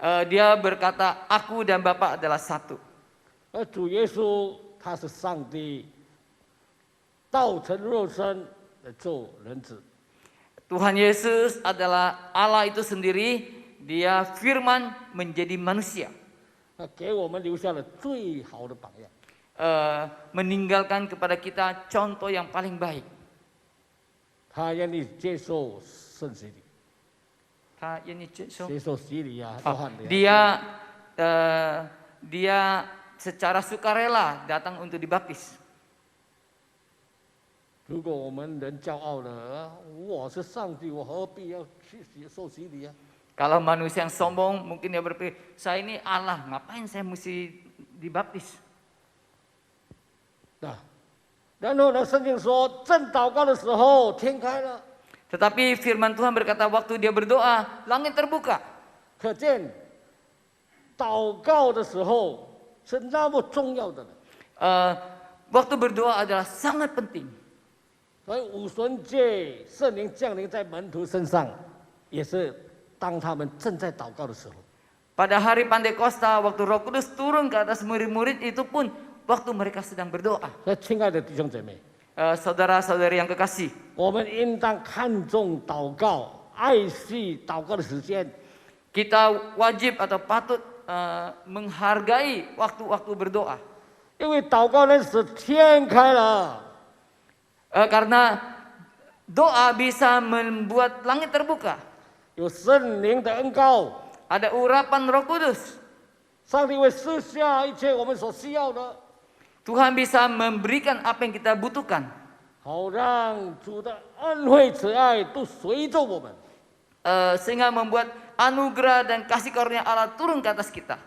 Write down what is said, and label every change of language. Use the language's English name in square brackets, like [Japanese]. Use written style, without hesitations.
[Indonesian] Dia berkata, aku dan Bapa adalah satu. [Chinese] 而主耶稣他是上帝道成肉身来做人子， [Indonesian] Tuhan Yesus adalah Allah itu sendiri, dia firman menjadi manusia. [Chinese] 他给我们留下了最好的榜样。 [Indonesian] Meninggalkan kepada kita contoh yang paling baik. [Chinese] 他愿意接受圣洗礼， 接受洗礼啊，约翰的啊。 [Indonesian] Dia secara sukarela datang untuk dibaptis. [Chinese] 如果我们人骄傲了，我是上帝，我何必要去受洗礼啊？ [Indonesian] Kalau manusia yang sombong mungkin dia berpikir, saya ini Allah, ngapain saya mesti dibaptis? [Chinese] 啊，然后呢，圣经说，正祷告的时候，天开了， [Indonesian] Tetapi firman Tuhan berkata waktu dia berdoa, langit terbuka. [Chinese] 可见祷告的时候是那么重要的呢。 [Indonesian] Waktu berdoa adalah sangat penting. [Chinese] 所以五旬节圣灵降临在门徒身上，也是当他们正在祷告的时候。 [Indonesian] Pada hari Pantekosta, waktu Roh Kudus turun ke atas murid-murid itu pun waktu mereka sedang berdoa. [Chinese] 所以，亲爱的弟兄姐妹， [Indonesian] Saudara-saudari yang kekasih, [Chinese] 我们应当看重祷告，爱惜祷告的时间。 [Indonesian] kita wajib atau patut menghargai waktu-waktu berdoa. [Chinese] 因为祷告能使天开了， [Indonesian] Karena doa bisa membuat langit terbuka. [Chinese] 有圣灵的恩膏， [Indonesian] Ada urapan Roh Kudus. [Chinese] 上帝会赐下一切我们所需要的， [Indonesian] Tuhan bisa memberikan apa yang kita butuhkan. [Chinese] 好让主的恩惠慈爱都随着我们。 [Indonesian] Sehingga membuat anugerah dan kasih karunia Allah turun ke atas kita.